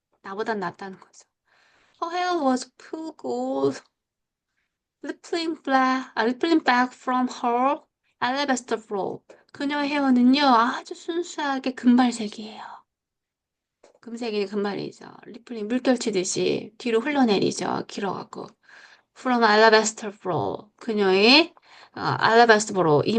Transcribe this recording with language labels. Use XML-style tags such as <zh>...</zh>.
<ko>나보단 낫다는 거죠.</ko> <en>Her hair was pure gold, rippling back from her alabaster flow.</en> <ko>그녀의 헤어는요, 아주 순수하게 금발색이에요. 금색이 금발이죠. 리플링 물결 치듯이 뒤로 흘러내리죠. 길어갖고.</ko> <en>From alabaster flow.</en> <ko>그녀의 alabaster flow.</ko>